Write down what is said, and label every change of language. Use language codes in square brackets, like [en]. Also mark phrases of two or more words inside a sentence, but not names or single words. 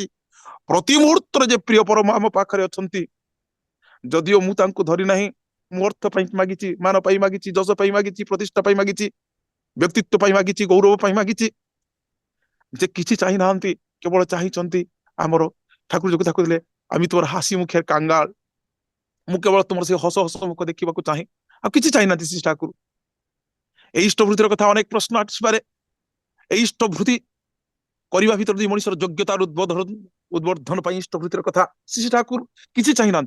[or] ପ୍ରତି ମୁହୂର୍ତ୍ତରେ ଯେ ପ୍ରିୟ ପରମ ଆମ ପାଖରେ ଅଛନ୍ତି, ଯଦିଓ ମୁଁ ତାଙ୍କୁ ଧରି ନାହିଁ, ମୁଁ ଅର୍ଥ ପାଇଁ ମାଗିଛି, ମାନ ପାଇଁ ମାଗିଛି, ଯଶ ପାଇଁ ମାଗିଛି, ପ୍ରତିଷ୍ଠା ପାଇଁ ମାଗିଛି, ବ୍ୟକ୍ତିତ୍ୱ ପାଇଁ ମାଗିଛି, ଗୌରବ ପାଇଁ ମାଗିଛି, ଯେ କିଛି ଚାହିଁନାହାନ୍ତି, କେବଳ ଚାହିଁଛନ୍ତି ଆମର। ଠାକୁର ଯୋଉ କଥା କହିଲେ, [bn] আমি তোমার হাসি মুখের কাঙ্গাল, [or] ମୁଁ କେବଳ ତୁମର ସେ ହସ ହସ ମୁଖ ଦେଖିବାକୁ ଚାହେଁ, ଆଉ କିଛି ଚାହିଁନାହାନ୍ତି ଶ୍ରୀ ଠାକୁର। এই ଇଷ୍ଟବୃତ୍ତିର କଥା ଅନେକ ପ୍ରଶ୍ନ ଆସିପାରେ। এই ଇଷ୍ଟବୃତ୍ତି କରିବା ଭିତରେ ଯଦି ମଣିଷର ଯୋଗ୍ୟତାର ଉଦ୍ବୋଧନ ପାଇଁ ଇଷ୍ଟବୃତ୍ତିର କଥା, ଶ୍ରୀ ଠାକୁର କିଛି ଚାହିଁନାହାନ୍ତି।